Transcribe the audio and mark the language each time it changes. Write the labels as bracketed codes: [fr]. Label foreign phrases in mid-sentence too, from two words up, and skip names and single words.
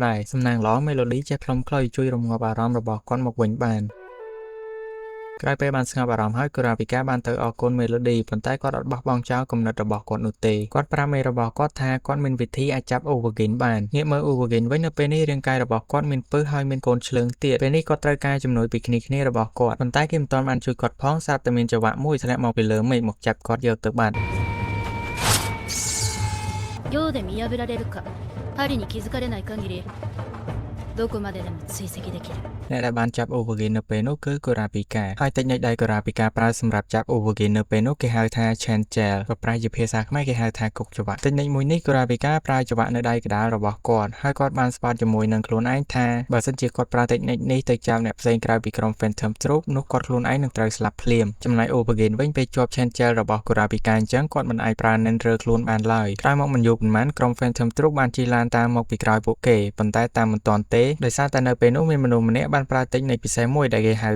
[km] ដែរសំណាងល្អ Melody ចេះផ្លុំខ្លុយជួយរំងាប់អារម្មណ៍របស់គាត់មកវិញបានក្រោយពេលបានស្ងប់អារម្មណ៍ហើយគូរ៉ាវីកាបានទៅអរគុណមេឡូឌីប៉ុន្តែគាត់អត់បោះបង់ចោលគំនិតរបស់គាត់នោះទេគាត់ប្រាប់មេរបស់គាត់ថាគាត់មានវិធីអាចចាប់អូវ៉ាហ្គីនបានងាកមើលអូវ៉ាហ្គីនវិញនៅពេលនេះរាងកាយរបស់គាត់មានពឹសហើយមានកូនឆ្លើងទៀតពេលនេះគាត់ត្រូវការជំនួយពីគ្នារបស់គាត់ប៉ុន្តែគេមិនទាន់បានជួយគាត់ផងស្រាប់តែមានចង្វាក់មួយធ្លាក់មកពីលើមេឃមកចាប់គាត់យកទៅបាត់ [ja] 寮で見破られるか針に気づかれない限りどこまででも追跡できる [km] អ្នកដែលបានចាប់អូវ៉ាហ្គីននៅពេលនោះគឺកូរ៉ាពីកាហើយតិចនិចដែលកូរ៉ាពីកាប្រើសម្រាប់ចាប់អូវ៉ាហ្គីននៅពេលនោះគេហៅថា [en] chain gel [km] ក៏ប្រែជាភាសាខ្មែរគេហៅ ថាគុកច្រវាក់តិចនិចមួយនេះកូរ៉ាពីកាប្រើច្រវាក់នៅដៃកណ្ដាលរបស់គាត់ហើយគាត់បានស្បត់ជាមួយនឹងខ្លួនឯងថាបើសិនជាគាត់ប្រើតិចនិចនេះទៅចាប់អ្នកផ្សេងក្រៅពីក្រុម Phantom Troop នោះគាត់ខ្លួនឯងនឹងត្រូវស្លាប់ភ្លាមចំណែកអូវ៉ាហ្គីនវិញពេលជាប់ [en] chain gel [km] របស់កូរ៉ាពីកាអញ្ចឹងគាត់មិនអាចប្រើនិនរើខ្លួនបានឡើយក្រោយមកមិនយូរប៉ុន្មានក្រុម Phantom Troop បានជិះឡានតាមមកពីក្រោយពួកគេប៉ុន្តែតាមមិនទាន់ទេដោយសារតែនៅពេលនោះមានមនុស្សម្នាក់បានប្រើតិចនិចពិសេសមួយដែលគេហៅ